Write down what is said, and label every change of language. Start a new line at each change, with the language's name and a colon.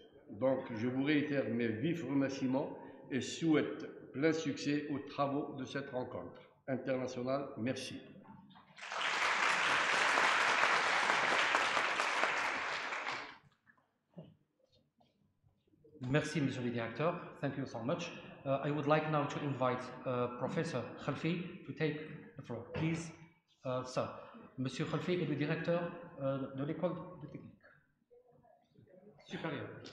French: Donc, je vous réitère mes vifs remerciements et souhaite plein succès aux travaux de cette rencontre internationale. Merci. Merci, Monsieur le Directeur.
English: Thank you so much. I would like now to invite Professor Khelfi to take the floor. Please, sir.
French: Monsieur Khelfi est le directeur de l'école de technique supérieure.